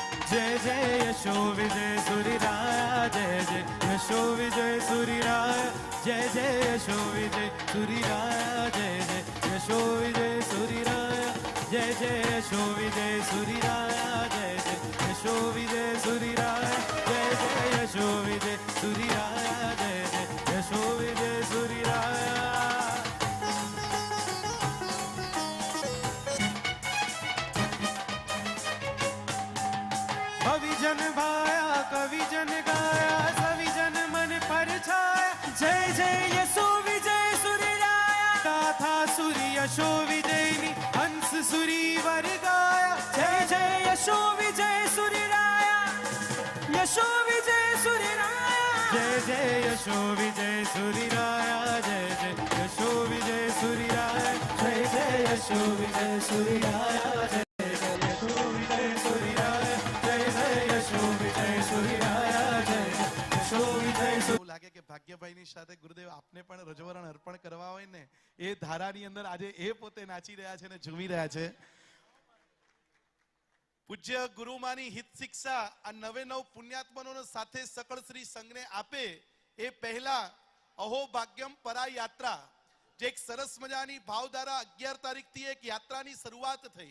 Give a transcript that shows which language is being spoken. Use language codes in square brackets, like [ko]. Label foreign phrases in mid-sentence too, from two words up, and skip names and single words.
[hi] जय जय यशो विजय सूर्यराया जय जय यशो विजय सूर्यराया जय जय यशो विजय सूर्यराया जय जय यशो विजय सूर्यराया जय जय यशो विजय सूर्यराया जय जय यशो विजय सूर्यराया जय जय यशो विजय सूर्यराया जय जय यशो विजय सूर्यराया। कविजन भाया कविजन गाया सविजन मन पर छाया जय जय यशो विजय सूर्यराया गाथा सूर्य यशो विजयनी हंस सूरी वर गाया जय जय यशो विजय सूर्यराया यशो विजय सूर्यराया जय जय यशो विजय सूर्यराया जय जय यशो विजय सूर्यराया जय जय यशो विजय सूर्यराया जय [gu] લાગે કે ભાગ્યભાઈની સાથે ગુરુદેવ આપને પણ રજવરણ અર્પણ કરવા હોય ને એ ધારાની અંદર આજે એ પોતે નાચી રહ્યા છે ને ઝૂમી રહ્યા છે. પૂજ્ય ગુરુમાની હિત શિક્ષા આ 99 પુણ્યાત્માનો સાથે સકળ શ્રી સંઘને આપે એ પહેલા અહો ભાગ્યમ પરા યાત્રા જે એક સરસ મજાની ભાવધારા 11 તારીખથી એક યાત્રાની શરૂઆત થઈ.